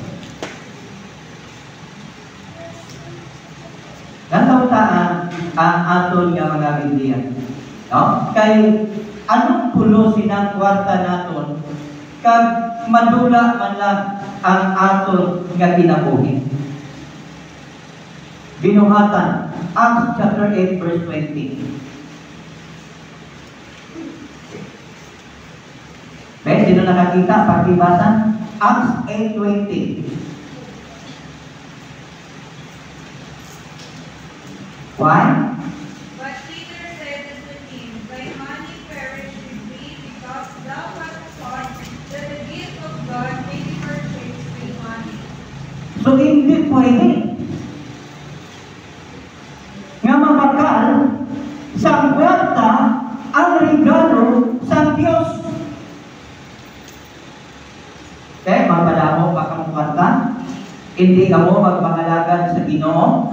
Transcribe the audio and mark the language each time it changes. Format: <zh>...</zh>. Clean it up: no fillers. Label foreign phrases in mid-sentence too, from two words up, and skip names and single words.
<hil>Natautaan ang aton nga mga Biblia. No? Kay anong pulo sinang kwarta naton kag madula man lang ang aton nga kinabuhi. Binuhatan Acts chapter 8 verse 20. May sino nakakita? Pakibasa Acts 8:20. Why?</hil> <en>But Peter said unto him, Thy money perish with thee, because thou hast thought that the gift of God may be purchased with money.</en> <hil>So hindi pwede nga mabakal sa kwarta ang regalo sa Diyos. Okay, magpadamo pa kang kwarta, hindi ka mo magpangalagan sa Ginoo.</hil>